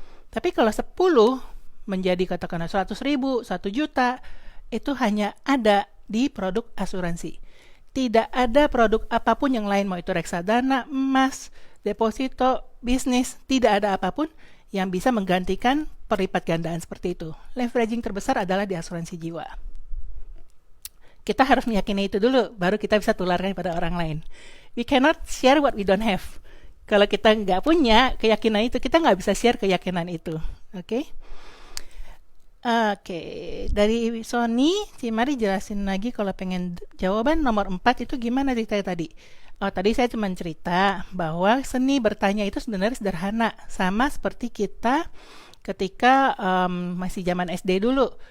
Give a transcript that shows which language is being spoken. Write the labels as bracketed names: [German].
[Indonesian] Tapi kalau 10 menjadi katakanlah 100 ribu, 1 juta, itu hanya ada di produk asuransi. Tidak ada produk apapun yang lain, mau itu reksadana, emas, deposito, bisnis, tidak ada apapun yang bisa menggantikan perlipat gandaan seperti itu. Leveraging terbesar adalah di asuransi jiwa. Kita harus meyakini itu dulu, baru kita bisa tularkan kepada orang lain. [English] We cannot share what we don't have. [Indonesian] Kalau kita nggak punya keyakinan itu, kita nggak bisa share keyakinan itu. Oke? Oke, dari Sony, Cimari jelasin lagi kalau pengen jawaban nomor 4 itu gimana ceritanya tadi? Oh, tadi saya cuma cerita bahwa seni bertanya itu sebenarnya sederhana, sama seperti kita ketika masih zaman SD dulu.